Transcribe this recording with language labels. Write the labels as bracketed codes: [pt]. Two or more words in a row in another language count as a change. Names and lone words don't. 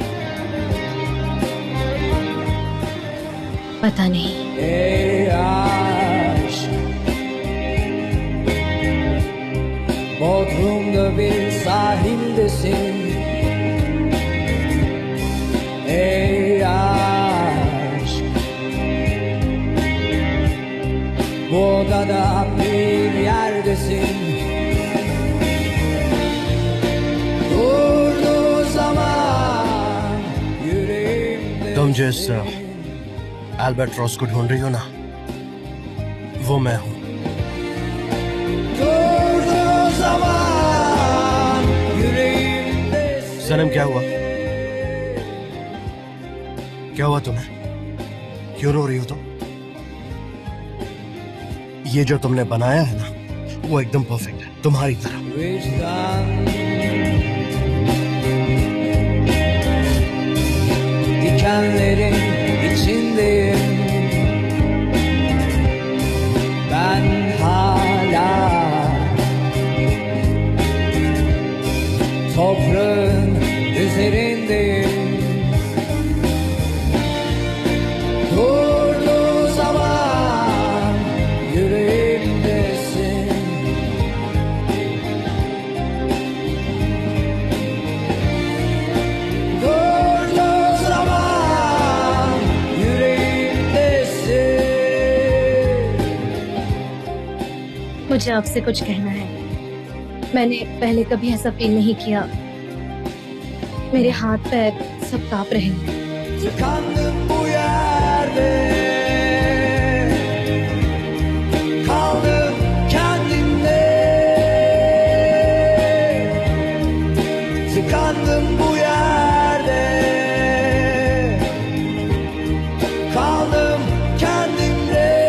[hi] पता नहीं। [tr] Bodrum'da bir sahildesin. Ey aşk, bu odada bir yerdesin. Durduğu zaman yüreğimde. [hi] तुम जिस एल्बर्ट्रॉस को ढूंढ रही हो ना, वो मैं हूँ। [tr] Durduğu zaman yüreğimde. [hi] सनम क्या हुआ? क्या हुआ तुम्हें? क्यों रो रही हो तुम? ये जो तुमने बनाया है ना, वो एकदम परफेक्ट है, तुम्हारी तरह। [tr] Vicdan dikenlerin içindeyim. Ben hala toprağın üzerindeyim. Durduğu zaman yüreğimdesin. Durduğu zaman yüreğimdesin. [hi] मुझे आपसे कुछ कहना है। मैंने पहले कभी ऐसा फील नहीं किया, मेरे हाथ पैर सब कांप रहे हैं। [tr] Tıkandım bu yerde. Kaldım kendimde. Tıkandım bu yerde. Kaldım kendimde.